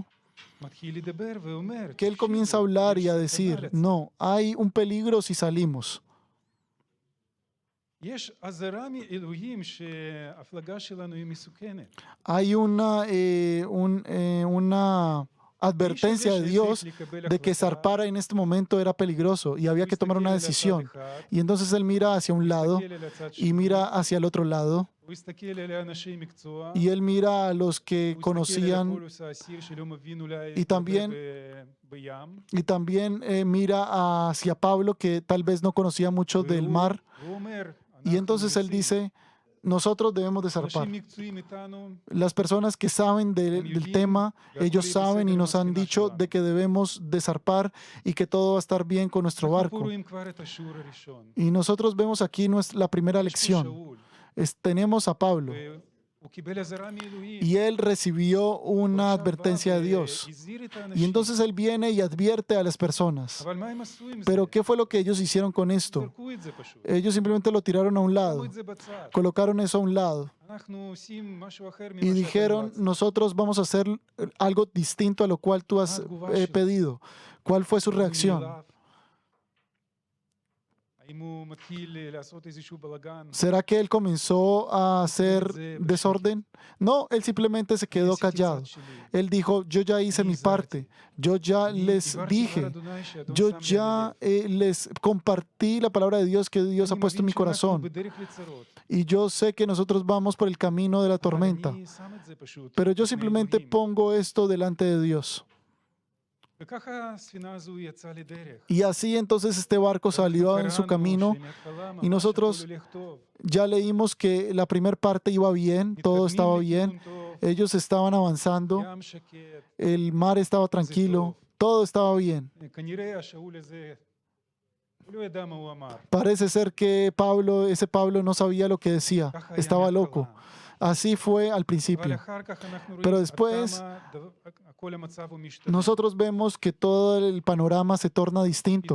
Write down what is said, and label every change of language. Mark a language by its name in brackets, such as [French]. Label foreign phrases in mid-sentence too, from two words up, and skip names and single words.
[Hebrew] מתחיל לדבר ואומר, [Spanish] que él comienza a hablar y a decir, no, hay un peligro si salimos. [Hebrew] יש אזהרה מאלוהים שההפלגה שלנו היא מסוכנת. [Spanish] Hay una advertencia de Dios de que zarpar en este momento era peligroso y había que tomar una decisión. Y entonces él mira hacia un lado y mira hacia el otro lado [Hebrew] הוא הסתכל על האנשי מקצוע, [Spanish] y él mira a los que [Hebrew] הוא הסתכל על [Spanish] conocían [Hebrew] פולס האסיר שלא מבין אולי [Spanish] y también- [Hebrew] בים, [Spanish] y también mira hacia Pablo que tal vez no conocía mucho del mar [Hebrew] והוא אומר, [Spanish] y entonces él dice, nosotros debemos de zarpar. [Hebrew] אנשים מקצועיים איתנו, [Spanish] Las personas que saben del tema, ellos saben y nos han dicho de que debemos de zarpar y que todo va a estar bien con nuestro [Hebrew] אנחנו פה [Spanish] barco. [Hebrew] רואים כבר את השיעור הראשון. [Spanish] Y nosotros vemos aquí la primera [Hebrew] יש פה [Spanish] lección. [Hebrew] שאול, [Spanish] Tenemos a Pablo [Hebrew] והוא קיבל אזהרה מאלוהים. [Spanish] y él recibió una [Hebrew] ועכשיו בא [Spanish] advertencia de Dios. [Hebrew] והזהיר את [Spanish] Y [Hebrew] האנשים. [Spanish] entonces él viene y advierte a las personas. [Hebrew] אבל מה הם עשו עם זה? [Spanish] Pero ¿qué fue lo que ellos hicieron con esto? [Hebrew] זרקו את זה פשוט. [Spanish] Ellos simplemente lo tiraron a un [Hebrew] שמו [Spanish] lado, [Hebrew] את זה בצד. [Spanish] colocaron eso a un lado [Hebrew] אנחנו עושים משהו אחר [Spanish] y [Hebrew] ממה שאתה [Spanish] dijeron, [Hebrew] רצית. [Spanish] nosotros vamos a hacer algo distinto a lo cual tú has pedido. ¿Cuál fue su reacción? [Hebrew] האם הוא מתחיל לעשות איזשהו בלגן? [Spanish] ¿Será que él comenzó a hacer desorden? No, él simplemente se quedó [Hebrew] עשיתי [Spanish] callado. [Hebrew] צעד שלי. [Spanish] Él dijo, yo ya hice mi parte, yo ya [Hebrew] אני [Spanish] les [Hebrew] דיברתי [Spanish] dije, [Hebrew] דבר אדוני שאדון [Spanish] yo [Hebrew] שם לי [Spanish] ya [Hebrew] ללב. [Spanish] les compartí la palabra de Dios que Dios ha [Hebrew] אני [Spanish] puesto en mi [Hebrew] מבין שאנחנו [Spanish] corazón. [Hebrew] בדרך לצרות. [Spanish] Y yo sé que nosotros vamos por el camino de la [Hebrew] אבל [Spanish] tormenta, [Hebrew] אני שם את זה פשוט [Spanish] pero yo [Hebrew] לפני [Spanish] simplemente [Hebrew] אלוהים. [Spanish] pongo esto delante de Dios. [Hebrew] וככה הספינה הזו יצאה לדרך. [Spanish] Y así entonces este barco salió en su [Hebrew] קראנו [Spanish] camino. [Hebrew] שמההתחלה [Spanish] y [Hebrew] ממש [Spanish] nosotros [Hebrew] הכל הולך טוב. [Spanish] Ya leímos que la primera parte iba bien, todo [Hebrew] מתקדמים [Spanish] estaba [Hebrew] לכיוון [Spanish] bien, [Hebrew] טוב, [Spanish] ellos estaban avanzando, [Hebrew] ים שקט. [Spanish] el mar estaba tranquilo, todo estaba bien. [Hebrew] כנראה השאול הזה, הוא לא ידע מה הוא אמר. [Spanish] Parece ser que ese Pablo no sabía lo que decía, [Hebrew] ככה היה [Spanish] estaba [Hebrew] מההתחלה. [Spanish] loco. Así fue al [Hebrew] אבל [Spanish] principio. [Hebrew] אחר כך אנחנו רואים [Spanish] Pero [Hebrew] עד [Spanish] después [Hebrew] כמה כל המצב הוא משתנה. [Spanish] nosotros vemos que todo el panorama se torna distinto,